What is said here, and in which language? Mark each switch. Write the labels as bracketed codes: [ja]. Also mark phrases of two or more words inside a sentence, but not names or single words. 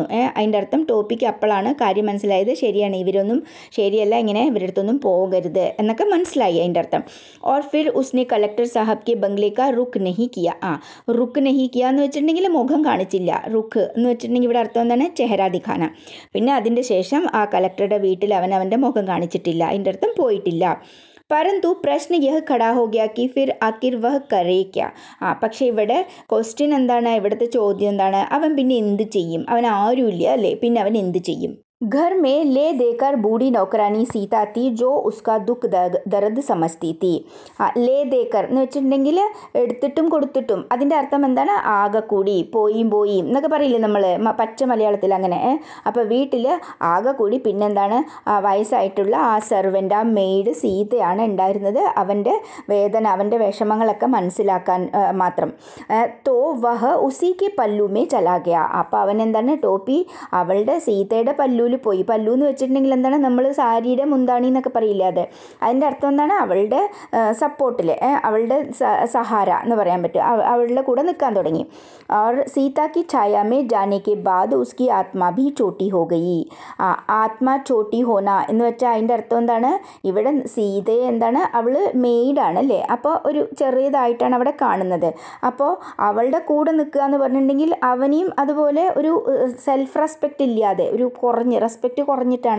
[ml] അതിൻ്റെ അർത്ഥം ടോപ്പിക്ക് അപ്പോഴാണ് കാര്യം മനസ്സിലായത്, ശരിയാണ് ഇവരൊന്നും ശരിയല്ല, ഇങ്ങനെ ഇവരുടെ അടുത്തൊന്നും പോകരുത് എന്നൊക്കെ മനസ്സിലായി അതിൻ്റെ അർത്ഥം. [hi] और फिर उसने कलेक्टर साहब के बंगले का रुख नहीं किया. रुख नहीं किया [ml] എന്ന് വെച്ചിട്ടുണ്ടെങ്കിൽ മുഖം കാണിച്ചില്ല. റുക്ക് എന്ന് വെച്ചിട്ടുണ്ടെങ്കിൽ ഇവിടെ അർത്ഥം എന്താണ്? [hi] चेहरा दिखाना. [ml] പിന്നെ അതിൻ്റെ ശേഷം ആ കളക്ടറുടെ വീട്ടിൽ അവൻ്റെ മുഖം കാണിച്ചിട്ടില്ല. അതിൻ്റെ അർത്ഥം പോയിട്ടില്ല. [hi] परंतु प्रश्न यह खड़ा हो गया कि फिर आखिर वह करे क्या. [ml] പക്ഷേ ഇവിടെ ക്വസ്റ്റ്യൻ എന്താണ്? ഇവിടുത്തെ ചോദ്യം എന്താണ്? അവൻ പിന്നെ എന്ത് ചെയ്യും? അവൻ ആരുമില്ല അല്ലേ, പിന്നെ അവൻ എന്ത് ചെയ്യും? [hi] घर में ले देकर बूढ़ी नौकरानी सीता थी जो उसका दुख दर्द समझती थी. ले देकर [ml] എന്ന് വെച്ചിട്ടുണ്ടെങ്കിൽ എടുത്തിട്ടും കൊടുത്തിട്ടും. അതിൻ്റെ അർത്ഥം എന്താണ്? ആകെ കൂടി, പോയും എന്നൊക്കെ പറയില്ലേ നമ്മൾ പച്ച മലയാളത്തിൽ അങ്ങനെ. അപ്പോൾ വീട്ടിൽ ആകെ കൂടി പിന്നെന്താണ്? വയസ്സായിട്ടുള്ള ആ സെർവൻ്റ്, ആ മെയ്ഡ് സീതയാണ് ഉണ്ടായിരുന്നത്. അവൻ്റെ വേദന, അവൻ്റെ വിഷമങ്ങളൊക്കെ മനസ്സിലാക്കാൻ മാത്രം. [hi] तो वह उसी के पल्लू में चला गया. [ml] അപ്പോൾ അവൻ എന്താണ്? ടോപ്പി അവളുടെ സീതയുടെ പല്ലു പോയി. പല്ലു എന്ന് വെച്ചിട്ടുണ്ടെങ്കിൽ എന്താണ്? നമ്മൾ സാരിയുടെ മുന്താണി എന്നൊക്കെ പറയില്ലേ, അത്. അതിൻ്റെ അർത്ഥം എന്താണ്? അവളുടെ സപ്പോർട്ടിൽ, അവളുടെ സഹാര എന്ന് പറയാൻ പറ്റും. അവളുടെ കൂടെ നിൽക്കാൻ തുടങ്ങി. [hi] और सीता की छाया में जाने के बाद उसकी आत्मा भी छोटी हो गई. आत्मा छोटी होना [ml] എന്ന് വെച്ചാൽ അതിൻ്റെ അർത്ഥം എന്താണ്? ഇവിടെ സീതയെ എന്താണ്? അവൾ മെയ്ഡാണ് അല്ലേ, അപ്പോൾ ഒരു ചെറിയതായിട്ടാണ് അവിടെ കാണുന്നത്. അപ്പോൾ അവളുടെ കൂടെ നിൽക്കുക എന്ന് പറഞ്ഞിട്ടുണ്ടെങ്കിൽ അവനെയും അതുപോലെ ഒരു [en] self respect [ml] ഇല്ലാതെ, ഒരു റെസ്പെക്റ്റ് കുറഞ്ഞിട്ടാണ്.